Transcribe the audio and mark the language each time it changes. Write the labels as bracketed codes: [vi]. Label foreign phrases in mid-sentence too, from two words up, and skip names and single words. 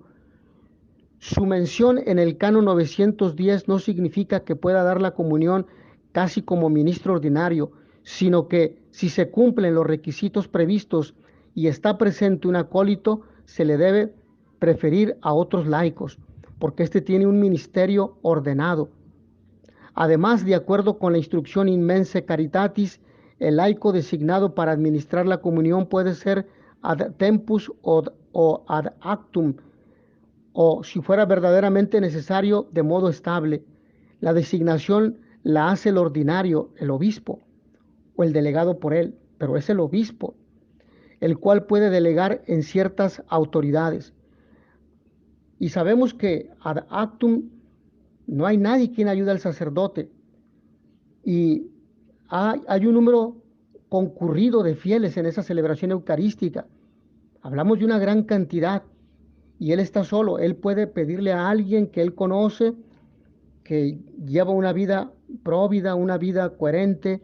[es] Su mención en el canon 910 no significa que pueda dar la comunión casi como ministro ordinario, sino que si se cumplen los requisitos previstos y está presente un acólito, se le debe preferir a otros laicos, porque éste tiene un ministerio ordenado. Además, de acuerdo con la instrucción In Mense Caritatis, el laico designado para administrar la comunión puede ser [la] ad tempus [es] o [la] ad actum, [es] o si fuera verdaderamente necesario, de modo estable. La designación la hace el ordinario, el obispo, o el delegado por él, pero es el obispo, el cual puede delegar en ciertas autoridades. Y sabemos que [la] ad actum [es] no hay nadie quien ayude al sacerdote. Y hay un número concurrido de fieles en esa celebración eucarística. Hablamos de una gran cantidad y él está solo. Él puede pedirle a alguien que él conoce, que lleva una vida próvida, una vida coherente.